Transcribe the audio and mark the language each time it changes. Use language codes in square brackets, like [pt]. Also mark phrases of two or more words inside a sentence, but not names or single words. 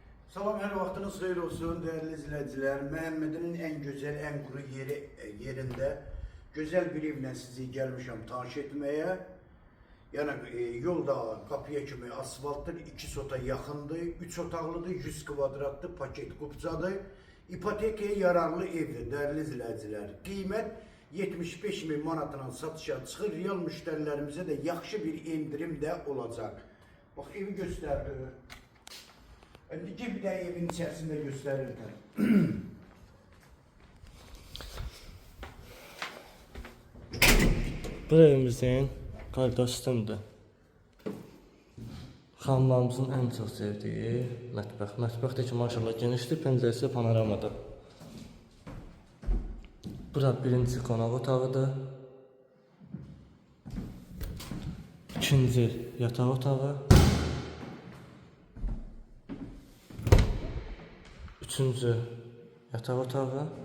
[az] Salam, her vaxtınız xeyir olsun [tr] değerli izleyiciler. [az] Məhəmmədin [tr] en güzel, en kuru yerinde güzel [az] bir evlə sizi gelmişim tanış etmeye. Yani yolda kapıya kimi asfaltdır, 2 sota yaxındır, 3 otaqlıdır, 100 kvadratlı paket kupcadır. İpotekaya yararlı evdir [tr] değerli izleyiciler. [az] Qiymət 75 bin manatla satışa çıxır. Real müşterilerimize de yaxşı bir indirim de olacak. [tr] Bak evi gösterdi. Bir de evin içerisinde gösterirler. [az] Bu evimizin qardaşımdır. Xanımlarımızın [tr] en çok sevdiği [az] mətbəx. Mətbəx də ki, maşallah genişdir, pəncərəsi panoramadır. Bura birinci qonaq otağıdır. İkinci yataq otağı. Üçüncü yataq otağı.